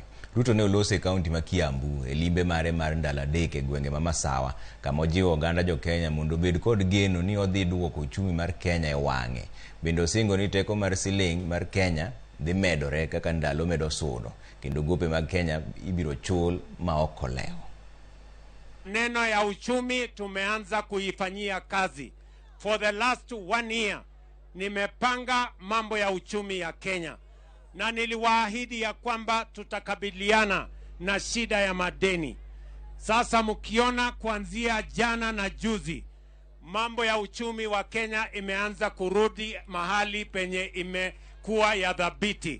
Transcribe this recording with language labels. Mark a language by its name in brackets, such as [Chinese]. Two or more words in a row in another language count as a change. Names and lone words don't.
[Luo (Kenya and Tanzania)] Ruto ne olose e kaunti ma Kiambu e limbe mare mar ndalo adek e gwenge ma Masawa, kama ojiwo oganda jo Kenya mondo obed kod geno ni odhi duoko uchumi mar Kenya e wang'e. Bende osingo ni teko mar siling mar Kenya dhi medore kaka ndalo medo sudo, kendo gope mag Kenya ibiro chul ma ok olewo. [Swahili] Neno ya uchumi tumeanza kuifanyia kazi. [English] For the last 1 year, [Swahili] nimepanga mambo ya uchumi ya Kenya. Na niliwaahidi ya kwamba tutakabiliana na shida ya madeni. Sasa mkiona kuanzia jana na juzi, mambo ya uchumi wa Kenya imeanza kurudi mahali penye imekuwa ya dhabiti.